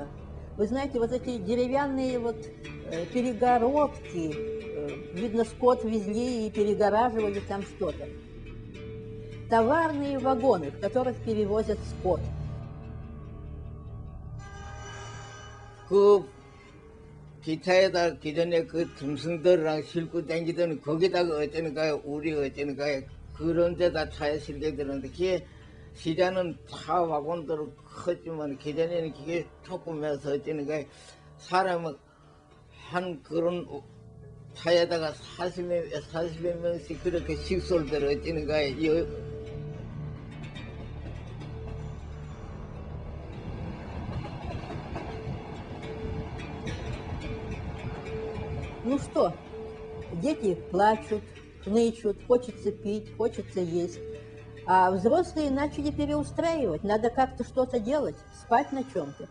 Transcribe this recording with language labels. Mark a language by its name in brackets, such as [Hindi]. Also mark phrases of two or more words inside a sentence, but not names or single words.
[Russian] Вы знаете, вот эти деревянные вот перегородки, видно, скот везли и перегораживали там что-то. Товарные вагоны, в которых перевозят скот. [Korean] 그 기차에다 기존에 그 짐승들이랑 싣고 다니던 거기다가 어쩌는가요? 우리 어쩌는가요? 그런 데다 차에 실게 되는데 그게 시장은 차 와곤대로 크지만 기존에는 그게 조금해서 어쩌는가요? 사람은 한 그런 차에다가 40여 명씩 그렇게 식솔대로 어쩌는가요? [Russian] Ну что, дети плачут, хнычут, хочется пить, хочется есть. А взрослые начали переустраивать, надо как-то что-то делать, спать на чем-то.